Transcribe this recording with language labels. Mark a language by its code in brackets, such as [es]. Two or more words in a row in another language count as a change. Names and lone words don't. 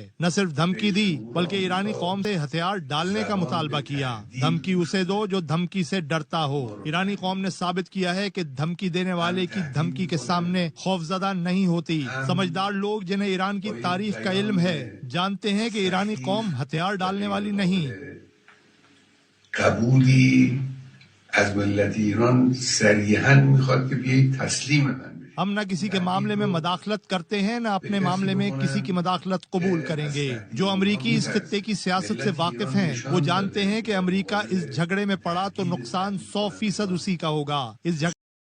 [ur] نہ صرف دھمکی دی بلکہ ایرانی قوم سے ہتھیار ڈالنے کا مطالبہ کیا۔ دھمکی اسے دو جو دھمکی سے ڈرتا ہو۔ ایرانی قوم نے ثابت کیا ہے کہ دھمکی دینے والے کی دھمکی کے سامنے خوفزدہ نہیں ہوتی۔ سمجھدار لوگ جنہیں ایران کی تاریخ کا علم ہے جانتے ہیں کہ ایرانی قوم ہتھیار ڈالنے والی نہیں۔ [fa] از ملت ایران صریحاً میخواد کہ بیایید تسلیم من بشید۔ [ur] ہم نہ کسی کے معاملے میں مداخلت کرتے ہیں نہ اپنے معاملے میں کسی کی مداخلت قبول کریں گے۔ جو امریکی اس خطے کی سیاست سے واقف ہیں وہ جانتے ہیں کہ امریکہ اس جھگڑے میں پڑا تو نقصان 100% اسی کا ہوگا۔ اس